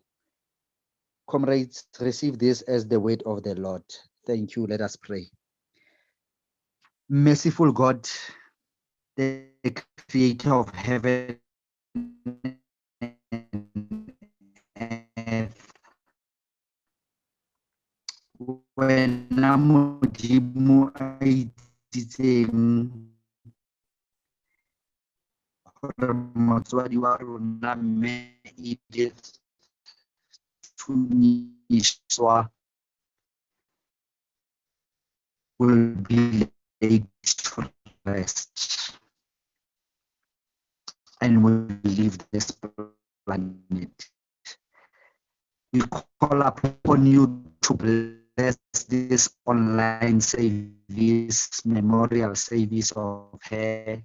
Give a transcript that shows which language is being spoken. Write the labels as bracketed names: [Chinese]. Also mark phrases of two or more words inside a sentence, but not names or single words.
[English] Comrades, receive this as the word of the Lord. Thank you. Let us pray. Merciful God, the creator of heaven and earth, [Tswana] wena modimo a itsitseng gore motswadi wa rona mme [English] Edith Tunyiswa will be laid to rest and will leave this planet. We call upon you to bless this online service, memorial service of her.